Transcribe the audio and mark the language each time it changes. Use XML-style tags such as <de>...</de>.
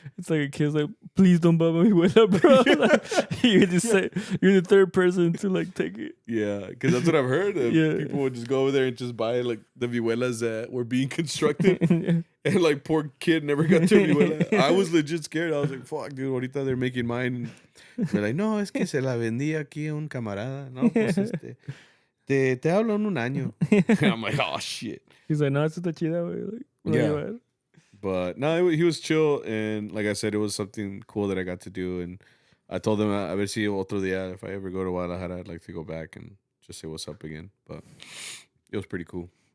<en>it's like a kid's like, "Please don't buy my vihuela, bro." Like, you're the third person to like take it. Yeah, because that's what I've heard. People would just go over there and just buy like the vihuelas that were being constructed. And like, poor kid never got their vihuela. I was legit scared. I was like, "Fuck, dude, ahorita they're making mine."</en> <es>And they're like, "No, es que se la vendí aquí a un camarada." No, pues te hablo en un año.</es> <en>And I'm like, "Oh shit." He's like, "No, it's está chida, güey." Like, yeah. But no, he was chill, and like I said, it was something cool that I got to do. And I told him, a ver si otro día, if I ever go to Guadalajara, I'd like to go back and just say what's up again. But it was pretty cool.</en>